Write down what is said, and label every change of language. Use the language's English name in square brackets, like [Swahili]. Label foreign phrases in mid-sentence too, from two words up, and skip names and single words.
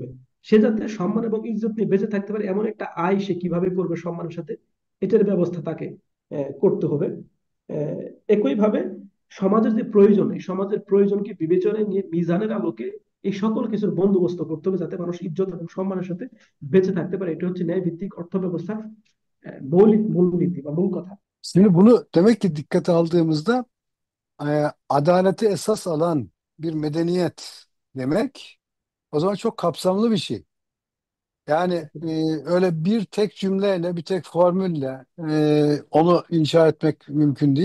[Bangla] সে যাতে সম্মান এবং ইজ্জত নিয়ে বেঁচে থাকতে পারে এমন একটা আয় সে কিভাবে করবে সম্মানের সাথে, এটার ব্যবস্থা তাকে করতে হবে। আহ, একইভাবে সমাজের যে প্রয়োজন, এই সমাজের প্রয়োজনকে বিবেচনায় নিয়ে মিজানের আলোকে এই সকল কিছুর বন্দোবস্ত করতে হবে যাতে মানুষ ইজ্জত এবং সম্মানের সাথে বেঁচে থাকতে পারে। এটা hচ্ছে ন্যায় ভিত্তিক অর্থ ব্যবস্থার মৌলিক মূলনীতি বা মূল কথা। [Turkish] Şimdi bunu demek ki dikkate aldığımızda adaleti esas alan bir medeniyet demek o zaman çok kapsamlı bir şey. Yani öyle bir tek cümleyle, bir tek formülle onu inşa etmek mümkün değil.